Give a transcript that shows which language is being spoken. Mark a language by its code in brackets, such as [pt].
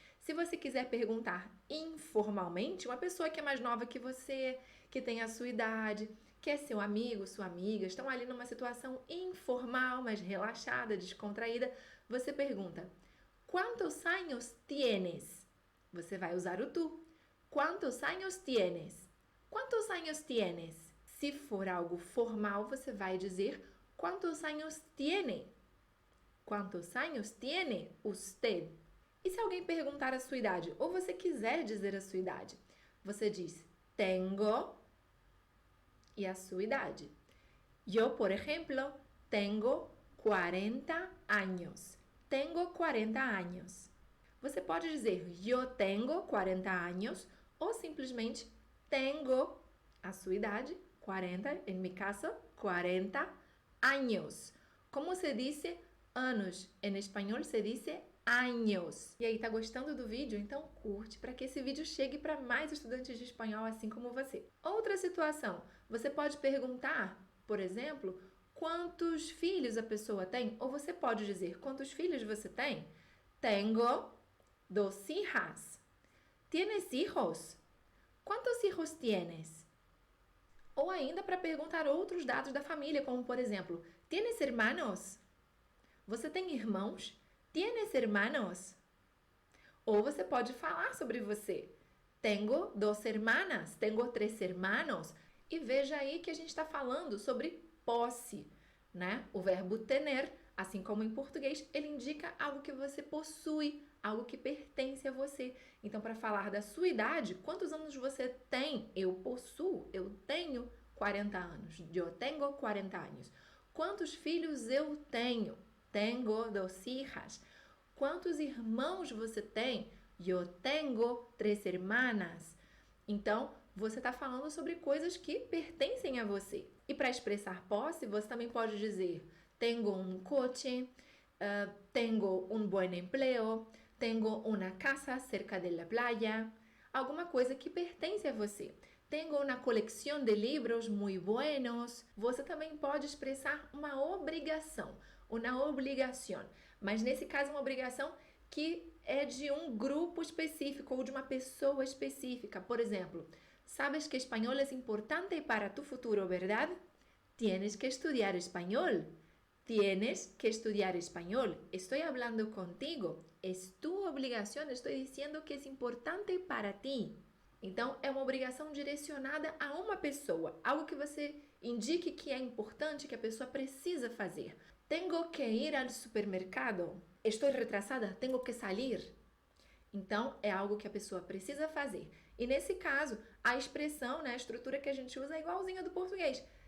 [pt] Se você quiser perguntar informalmente, uma pessoa que é mais nova que você, que tem a sua idade, que é seu amigo, sua amiga, estão ali numa situação informal, mas relaxada, descontraída, você pergunta: [es] ¿Cuántos años tienes? [pt] Você vai usar o tu. [es] ¿Cuántos años tienes? ¿Cuántos años tienes? [pt] Se for algo formal, você vai dizer [es] ¿Cuántos años tiene? ¿Cuántos años tiene usted? [pt] E se alguém perguntar a sua idade, ou você quiser dizer a sua idade, você diz tengo e a sua idade. Eu, por exemplo, [es] tengo 40 años. Tengo 40 años. [pt] Você pode dizer eu [es] tengo 40 años [pt] ou simplesmente tengo a sua idade, 40, em meu caso, [es] 40 años. [pt] Como se diz anos? Em espanhol se diz años. E aí, tá gostando do vídeo? Então curte para que esse vídeo chegue para mais estudantes de espanhol assim como você. Outra situação, você pode perguntar, por exemplo, quantos filhos a pessoa tem? Ou você pode dizer quantos filhos você tem? [es] Tengo 2 hijas. ¿Tienes hijos? ¿Cuántos hijos tienes? [pt] Ou ainda para perguntar outros dados da família, como por exemplo, [es] ¿Tienes hermanos? [pt] Você tem irmãos? [es] ¿Tienes hermanos? [pt] Ou você pode falar sobre você. [es] Tengo 2 hermanas, tengo 3 hermanos. [pt] E veja aí que a gente está falando sobre posse, né? O verbo tener, assim como em português, ele indica algo que você possui, algo que pertence a você. Então, para falar da sua idade, quantos anos você tem? Eu possuo, eu tenho 40 anos. Eu tenho 40 anos. Quantos filhos eu tenho? [es] Tengo 2 hijas. [pt] Quantos irmãos você tem? Eu tenho 3 hermanas. Então, você está falando sobre coisas que pertencem a você. E para expressar posse, você também pode dizer [es] tengo un coche, tengo un buen empleo, tengo una casa cerca de la playa. [pt] Alguma coisa que pertence a você. [es] Tengo una colección de libros muy buenos. [pt] Você também pode expressar uma obrigação, uma obrigação. Mas nesse caso, uma obrigação que é de um grupo específico ou de uma pessoa específica. Por exemplo, [es] ¿sabes que español es importante para tu futuro, verdad? Tienes que estudiar español. Tienes que estudiar español. Estoy hablando contigo. Es tu obligación. Estoy diciendo que es importante para ti. [pt] Então, é uma obrigação direcionada a uma pessoa. Algo que você indique que é importante, que a pessoa precisa fazer. [es] Tengo que ir al supermercado. [pt] estou retrasada, tenho que sair. Então, é algo que a pessoa precisa fazer. E nesse caso, a expressão, né, a estrutura que a gente usa é igualzinha do português.